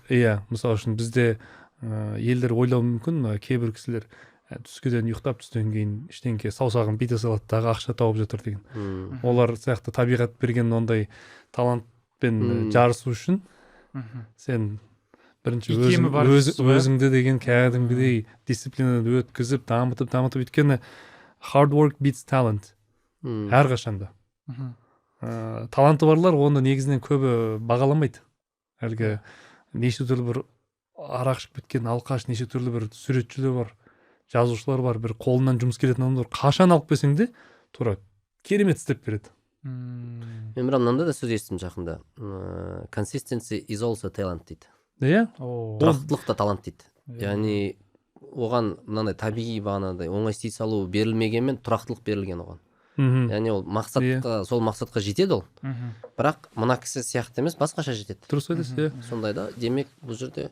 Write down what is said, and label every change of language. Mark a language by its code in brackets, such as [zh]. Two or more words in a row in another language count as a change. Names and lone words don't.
[kk] Мысалы үшін бізде елдер ойлауы мүмкін, кейбір кісілер түскеден ұйықтап, түстен кейін ештеңке саусағын бүйте салады дағы ақша тауып жатыр деген. Олар сияқты табиғат берген ондай талантпен жарысу үшін сен бірінші өзіңді деген кәдімгідей дисциплинаны өткізіп, дамытып, өйткені [en] hard work beats talent. [kk] Әрқашанда. Таланты барлар оны негізінен көбі бағаламайды. Әлгі неше түрлі бір арақ ішіп кеткен алқаш, неше түрлі бір суретшілер бар, жазушылар бар, бір қолынан жұмыс келетін адамдар қашан алып келсең де тура керемет істеп береді. Мен бірақ мынандай да сөз естідім жақында. [en] Consistency is also talent [kk] дейді. Тұрақтылық та талант дейді. Яғни оған мынандай табиғи бағанандай оңай істей салу берілмегенмен тұрақтылық берілген оған. Яғни ол мақсатқа, сол мақсатқа жетеді ол. Бірақ мына кісі сияқты емес, басқаша жетеді. Дұрыс айтасыз, сондай да, демек бұл жерде